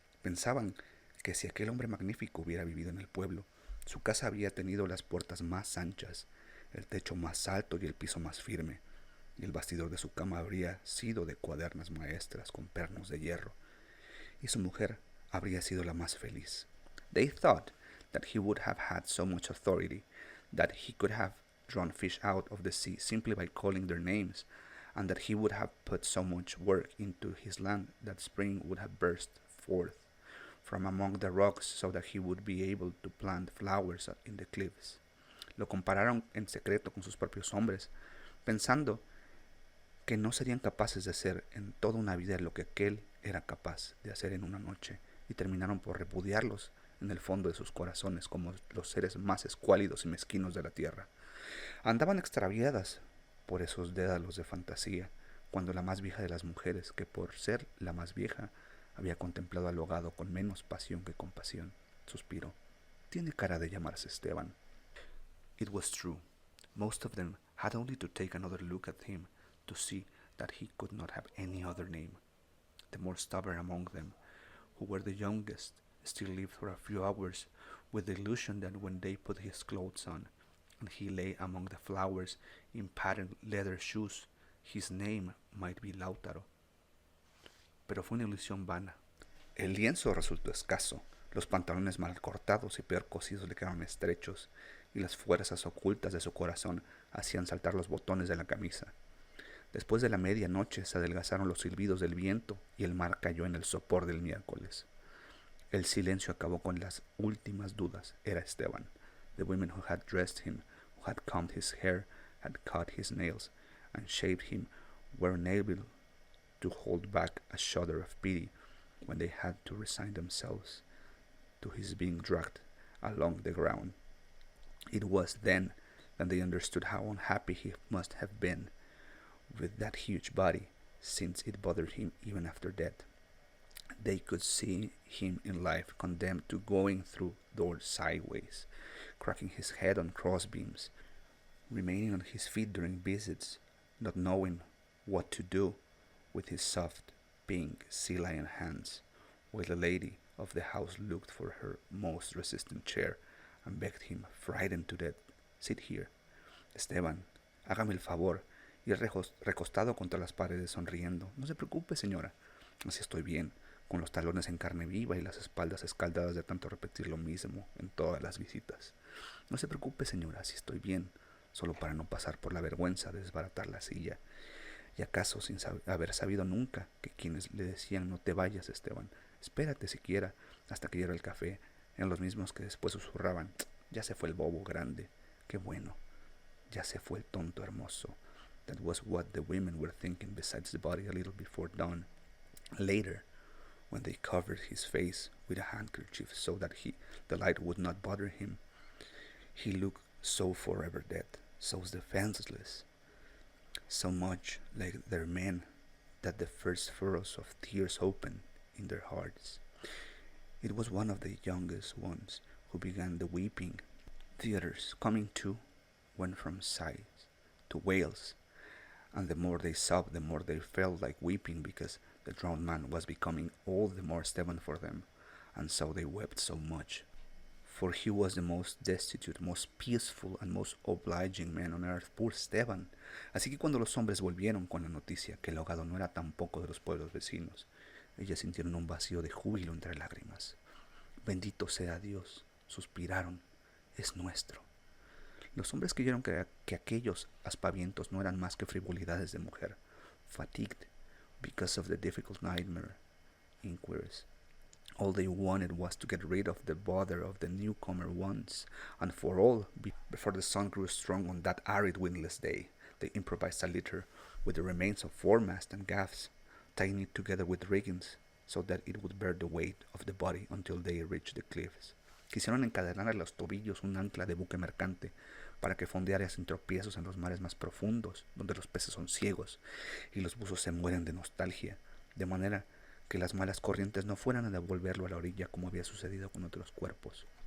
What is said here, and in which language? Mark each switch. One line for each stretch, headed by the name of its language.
Spanish: Pensaban que si aquel hombre magnífico hubiera vivido en el pueblo, su casa habría tenido las puertas más anchas, el techo más alto y el piso más firme, y el bastidor de su cama habría sido de cuadernas maestras con pernos de hierro, y su mujer habría sido la más feliz.
English: They thought that he would have had so much authority that he could have drawn fish out of the sea simply by calling their names, and that he would have put so much work into his land that spring would have burst forth from among the rocks so that he would be able to plant flowers in the cliffs.
Spanish: Lo compararon en secreto con sus propios hombres, pensando que no serían capaces de hacer en toda una vida lo que aquel era capaz de hacer en una noche, y terminaron por repudiarlos en el fondo de sus corazones como los seres más escuálidos y mezquinos de la tierra. Andaban extraviadas por esos dédalos de fantasía, cuando la más vieja de las mujeres, que por ser la más vieja, había contemplado al ahogado con menos pasión que compasión, suspiró. Tiene cara de llamarse Esteban.
English: It was true. Most of them had only to take another look at him to see that he could not have any other name. The more stubborn among them, who were the youngest, still lived for a few hours with the illusion that when they put his clothes on, and he lay among the flowers in patent leather shoes, his name might be Lautaro.
Spanish: Pero fue una ilusión vana. El lienzo resultó escaso, los pantalones mal cortados y peor cosidos le quedaron estrechos, y las fuerzas ocultas de su corazón hacían saltar los botones de la camisa. Después de la medianoche se adelgazaron los silbidos del viento y el mar cayó en el sopor del miércoles. El silencio acabó con las últimas dudas. Era Esteban.
English: The women who had dressed him, who had combed his hair, had cut his nails, and shaved him, were unable to hold back a shudder of pity when they had to resign themselves to his being dragged along the ground. It was then that they understood how unhappy he must have been with that huge body, since it bothered him even after death. They could see him in life condemned to going through doors sideways, cracking his head on crossbeams, remaining on his feet during visits, not knowing what to do with his soft, pink, sea lion hands, while the lady of the house looked for her most resistant chair and begged him, frightened to death, "Sit here, Esteban,
Spanish: Hágame el favor. Y él recostado contra las paredes sonriendo. No se preocupe, señora. Así estoy bien, con los talones en carne viva y las espaldas escaldadas de tanto repetir lo mismo en todas las visitas. No se preocupe, señora, así estoy bien, solo para no pasar por la vergüenza de desbaratar la silla. Y acaso sin haber sabido nunca que quienes le decían no te vayas, Esteban, espérate siquiera hasta que llegue el café, eran los mismos que después susurraban, ya se fue el bobo grande, qué bueno, ya se fue el tonto hermoso.
English: That was what the women were thinking besides the body a little before dawn. Later, when they covered his face with a handkerchief so that the light would not bother him, he looked so forever dead, so defenseless, so much like their men that the first furrows of tears opened in their hearts. It was one of the youngest ones who began the weeping. The others, coming too, went from sighs to wails, and the more they sobbed, the more they felt like weeping because the drowned man was becoming all the more Stephen for them, and so they wept so much. For he was the most destitute, most peaceful, and most obliging man on earth, poor Stephen.
Spanish: Así que cuando los hombres volvieron con la noticia que el ahogado no era tampoco de los pueblos vecinos, ellas sintieron un vacío de júbilo entre lágrimas. Bendito sea Dios, suspiraron, es nuestro. Los hombres creyeron que aquellos aspavientos no eran más que frivolidades de mujer,
English: fatigued because of the difficult nightmare inquiries. All they wanted was to get rid of the bother of the newcomer once and for all before the sun grew strong on that arid windless day. They improvised a litter with the remains of foremast and gaffs, tying it together with riggings so that it would bear the weight of the body until they reached the cliffs.
Spanish: Quisieron encadenar a los tobillos un ancla de buque mercante para que fondeara sin tropiezos en los mares más profundos, donde los peces son ciegos y los buzos se mueren de nostalgia, de manera que las malas corrientes no fueran a devolverlo a la orilla como había sucedido con otros cuerpos.